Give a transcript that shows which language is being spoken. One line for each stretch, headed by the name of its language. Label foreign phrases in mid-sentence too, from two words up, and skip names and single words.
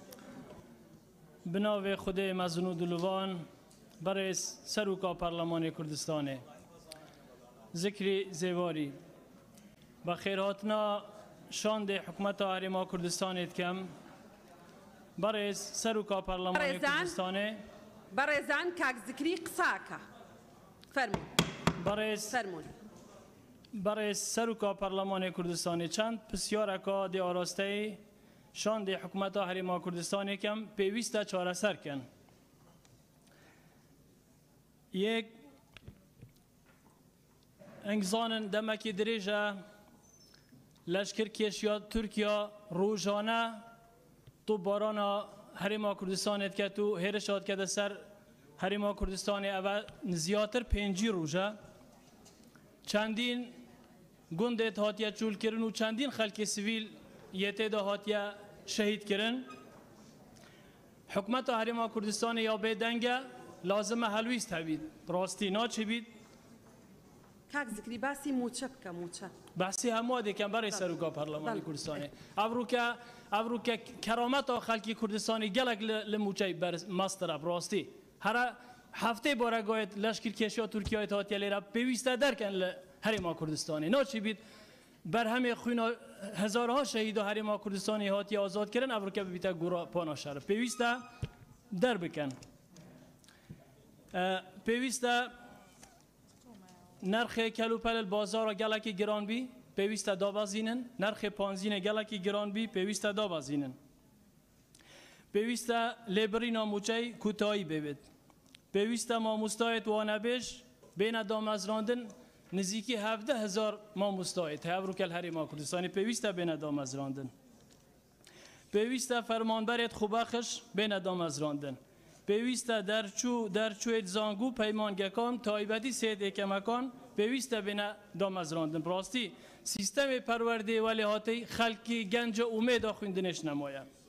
Kurdish: بناوێ خودێ مەزن و دلوان بەڕێز سەرۆکا پەرلەمانی کوردستانê زیکری زێواری بە خێرهاتنا شاندê حکومeta Herêma Kurdistanê dikem بەڕێز سەرۆکا پەرلەمانی کوردستانê بەڕێزان کاک زیکری قساکە فەرمونون بەڕێز سەرۆکا پەرلەمانی کوردستانê چەند پرسیارێکا دێ ئاراستەی شاندê حکومeta Herêma Kurdistanê kem pêwîst e çareserkin yek engzanin demekî dirêj e leşkirkêşiya Tirkiya rojane tu barana Herêma Kurdistanê diket û hêrişa dikete ser Herêma Kurdistanê ev e ziyatir 5 roj e çendîn gundê hatiye çûlkirin û çendîn xelkê sivîl yê tê de hatiye şehîd kirin حکومeta Herêma Kurdistanê ya bêdeng e lazim e helwîst hebît rastî naçibît
Central Kurdish: کاک زیکری باسی موچە بکە موچە
Kurdish: بەسی هەموو دێکم بەڕێ سەرۆکا پەرلەمانی کوردستانê ئەڤروکە کەرامەتا خەڵکی کوردستانی gelek li موچەی ماسترە ڕاستی هەرە هەفتەی بۆرەگوێت لەشکرکێشییا تورکیای هاتیە لێرە پێویستە دەرکەن لە هەرێما کوردستانی ناچیبیت بەرهەمێ خوێنە هەزارها شەهیدە هەرێما کوردستانی هاتی ئازادکردن ئەڤروکە ببیتە گۆڕا پانا شەر پێویستە دەربکەن پێویستە نرخê kelûpelê bazara gelekî giran bî pêwîst e dabezînin nerxê panzînê gelekî giran bî pêwîst e dabezînin pêwîst e lêbirîna mûçey kûtayî bêbêt pêwîst e mamostayê wanebêj bêne damezrandin nizîkî 17,000 mamostayê Hevrûkel Herêma Kurdistanê pêwîst e bêne damezrandin pêwîst e fermanberê xwebexiş bêne damezrandin pêwîst e derçûyê zangû peymangekan taybetî sêd êkemekan pêwîst e bêne damezrandin rastî sîstemê perwerdê welê hatî xelkî genca umêda xwîndinê nemaye